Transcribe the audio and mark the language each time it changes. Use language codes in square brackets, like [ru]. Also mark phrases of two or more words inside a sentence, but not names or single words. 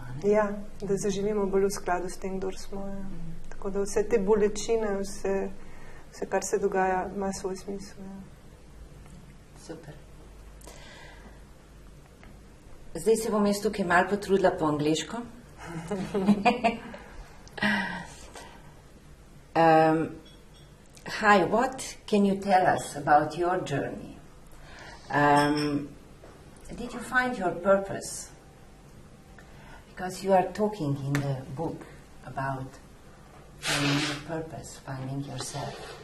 [sl] Ja, da zaživimo bolj v skladu s tem, kdor smo. Ja. Tako da vse te bolečine, vse kar se dogaja, ima svoj smisel. Ja. Super. Zdaj se bom jaz tukaj malo potrudila po angleško. [en] Hi, what can you tell us about your journey? Did you find your purpose? Because you are talking in the book about finding your purpose, finding yourself.